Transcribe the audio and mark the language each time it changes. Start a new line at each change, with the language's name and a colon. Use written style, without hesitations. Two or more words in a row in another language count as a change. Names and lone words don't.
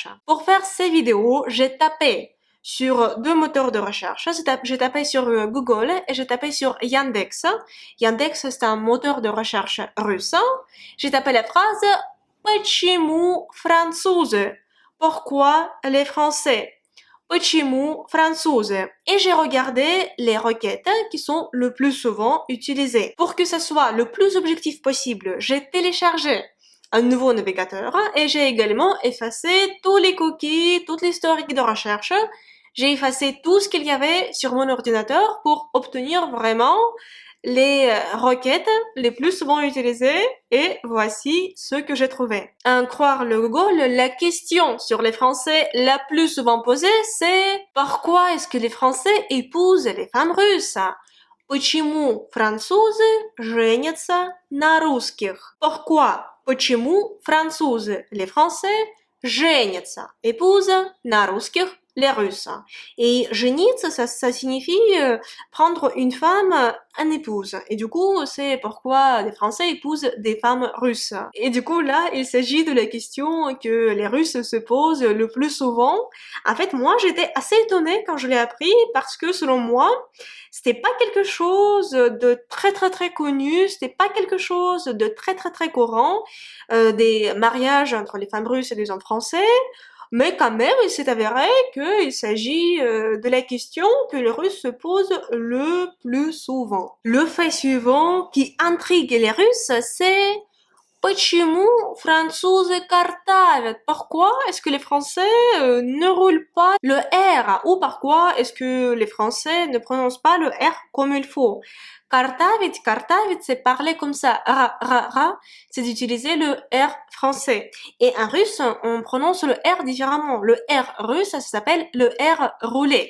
French: Pour faire ces vidéos, j'ai tapé sur deux moteurs de recherche. J'ai tapé sur Google et j'ai tapé sur Yandex. Yandex, c'est un moteur de recherche russe. J'ai tapé la phrase
Russian: «Почему французы?»
French: Pourquoi les Français?
Russian: Почему французы?
French: Et j'ai regardé les requêtes qui sont le plus souvent utilisées. Pour que ce soit le plus objectif possible, j'ai téléchargé un nouveau navigateur et j'ai également effacé tous les cookies, toute l'historique de recherche. J'ai effacé tout ce qu'il y avait sur mon ordinateur pour obtenir vraiment les requêtes les plus souvent utilisées et voici ce que j'ai trouvé. À en croire le Google, la question sur les Français la plus souvent posée c'est pourquoi est-ce que les Français épousent les femmes russes?
Russian: Почему французы женятся на русских? Pourquoi? Почему французы,
French: les Français,
Russian: женятся, épousent на русских,
French: les Russes. Et жениться, ça signifie prendre une femme en épouse. Et du coup, c'est pourquoi les Français épousent des femmes russes. Et du coup, là, il s'agit de la question que les Russes se posent le plus souvent. En fait, moi, j'étais assez étonnée quand je l'ai appris parce que selon moi, c'était pas quelque chose de très connu, c'était pas quelque chose de très courant, des mariages entre les femmes russes et les hommes français. Mais quand même, il s'est avéré qu'il s'agit de la question que les Russes se posent le plus souvent. Le fait suivant qui intrigue les Russes, c'est
Russian: почему французы картавят?
French: Pourquoi est-ce que les Français ne roulent pas le R? Ou pourquoi est-ce que les Français ne prononcent pas le R comme il faut? Картавить, c'est parler comme ça. Ra, c'est d'utiliser le R français. Et en russe, on prononce le R différemment. Le R russe, ça s'appelle le R roulé.